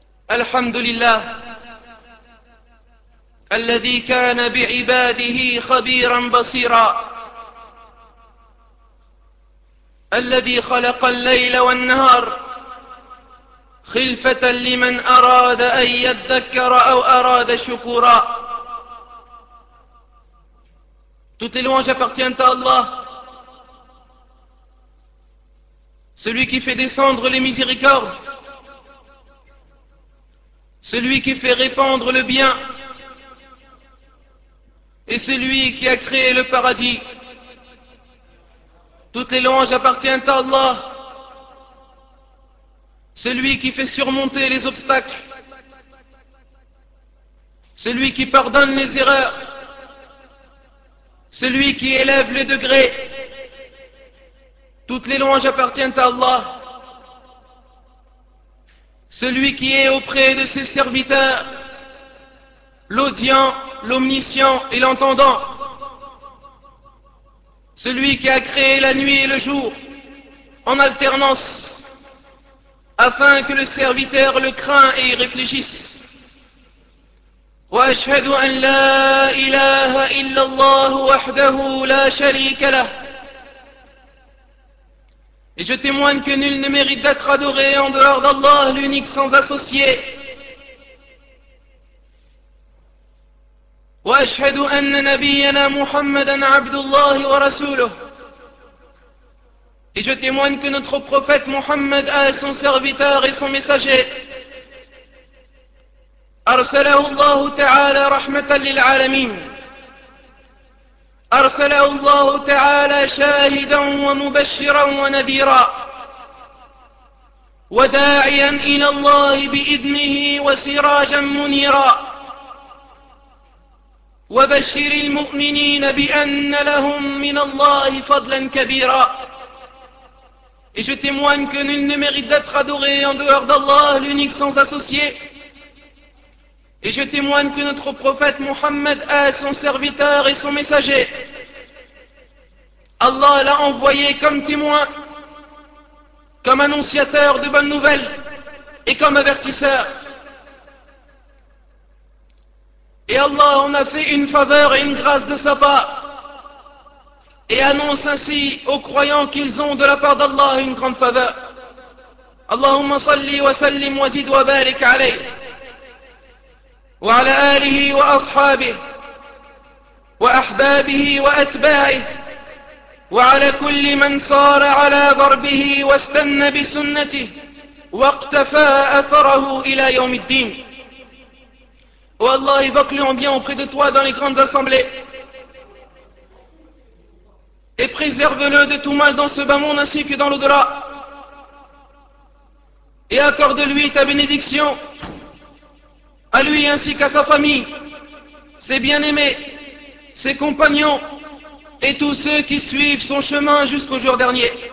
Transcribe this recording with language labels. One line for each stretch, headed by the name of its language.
Arabic: الحمد لله الذي كان بعباده خبيرا بصيرا، الذي خلق الليل والنهار خلفة لمن أراد أن يذكر أو أراد شكورا.
French: Toutes les louanges appartiennent à Allah, celui qui fait descendre les miséricordes, celui qui fait répandre le bien, et celui qui a créé le paradis. Toutes les louanges appartiennent à Allah, celui qui fait surmonter les obstacles, celui qui pardonne les erreurs, celui qui élève les degrés. Toutes les louanges appartiennent à Allah, celui qui est auprès de ses serviteurs, l'audient, l'omniscient et l'entendant, celui qui a créé la nuit et le jour en alternance, afin que le serviteur le craint et y réfléchisse.
Arabic: وأشهد أن لا إله إلا الله وحده لا شريك له.
French: Et je témoigne que nul ne mérite d'être adoré en dehors d'Allah, l'unique sans associé.
Arabic: وأشهد أن نبينا محمدا عبد الله ورسوله.
French: Et je témoigne que notre prophète Mohammed a son serviteur et son messager.
Arabic: أرسله الله تعالى رحمة للعالمين، أرسله الله تعالى شاهدا ومبشرا ونذيرا وداعيا إلى الله بإذنه وسراجا منيرا، وبشر المؤمنين بأن لهم من الله فضلا كبيرا.
French: Et je témoigne que nul ne mérite d'être adoré en dehors d'Allah, l'unique sans associé. Et je témoigne que notre prophète Mohammed est son serviteur et son messager. Allah l'a envoyé comme témoin, comme annonciateur de bonnes nouvelles et comme avertisseur. Et Allah en a fait une faveur et une grâce de sa part et annonce ainsi aux croyants qu'ils ont de la part d'Allah une grande faveur.
Arabic: Allahumma salli wa sallim wa zid wa barik alayhi. وعلى آله وأصحابه وأحبابه وأتباعه وعلى كل من صار على ضربه واستنى بسنته واقتفى أثره إلى يوم الدين.
French: والله évoque-les bien auprès de toi dans les grandes assemblées et préserve-le de tout mal dans ce bas monde ainsi que dans l'au-delà, et accorde-lui ta bénédiction à lui ainsi qu'à sa famille, ses bien-aimés, ses compagnons et tous ceux qui suivent son chemin jusqu'au jour dernier.